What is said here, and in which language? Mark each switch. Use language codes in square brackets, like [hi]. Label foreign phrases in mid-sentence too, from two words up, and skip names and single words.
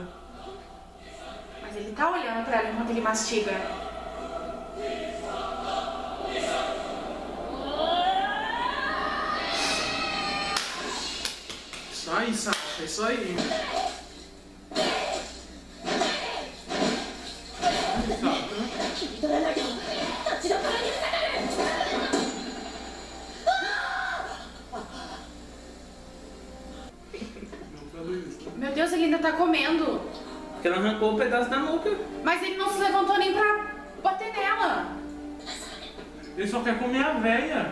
[pt] Mas ele tá olhando pra ela enquanto ele mastiga. Isso aí, Sasha, isso aí. Tá. [ja] 切り取らなきゃ立ちどころにつながる。 [pt] Não falou isso. Meu Deus, ele ainda tá comendo. Porque ela arrancou um pedaço da nuca. Mas ele não se levantou nem pra bater nela. Ele só quer comer a véia.